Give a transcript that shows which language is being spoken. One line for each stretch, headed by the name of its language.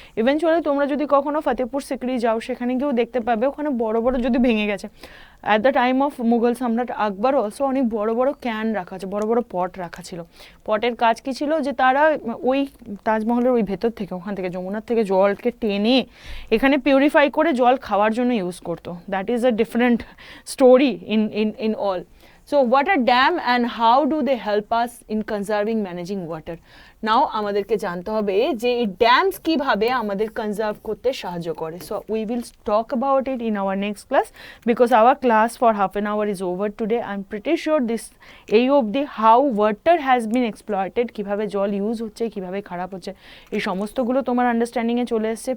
Bangla: Eventually তোমরা যদি কখনো ফতেহপুর সিকরি যাও, সেখানে গিয়েও দেখতে পাবে ওখানে বড় বড় যদি ভেঙে গেছে।
English: at the time of Mughal সম্রাট Akbar also
Bangla: অনেক বড় বড় ক্যান রাখা আছে, বড় বড় পট রাখা ছিল। পটের কাজ কি ছিল, যে তারা ওই তাজমহলের ওই ভেতর থেকে, ওখান থেকে যমুনার থেকে জলকে টেনে এখানে পিউরিফাই করে জল খাওয়ার জন্য ইউজ করতো।
English: That is a different story in all. So what are dam and how do they help us in conserving, managing water?
Bangla: নাও আমাদেরকে জানতে হবে যে এই ড্যামস কীভাবে আমাদের কনজার্ভ করতে সাহায্য করে।
English: So we will talk about it in our next class because our class for half an hour is over today. I am pretty sure this
Bangla: এই অবধি
English: how water has been exploited,
Bangla: কীভাবে জল use হচ্ছে, কীভাবে খারাপ হচ্ছে, এই সমস্তগুলো তোমার আন্ডারস্ট্যান্ডিংয়ে চলে এসছে।